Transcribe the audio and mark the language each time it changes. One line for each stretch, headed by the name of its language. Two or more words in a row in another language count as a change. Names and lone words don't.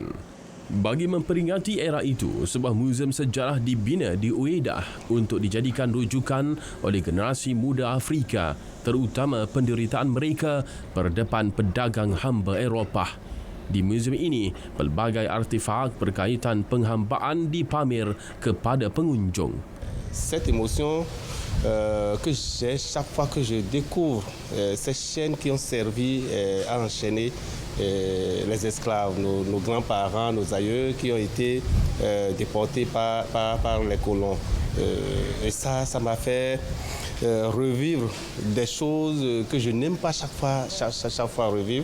Malay: Bagi memperingati era itu, sebuah muzium sejarah dibina di Uedah untuk dijadikan rujukan oleh generasi muda Afrika, terutama penderitaan mereka berdepan pedagang hamba Eropah. Di muzium ini, pelbagai artefak berkaitan penghambaan dipamer kepada pengunjung.
French: Cette émotion que j'ai chaque fois que je découvre ces chaînes qui ont servi à enchaîner les esclaves, nos grands-parents, nos aïeux qui ont été déportés par les colons. Et ça m'a fait revivre des choses que je n'aime pas chaque fois revivre.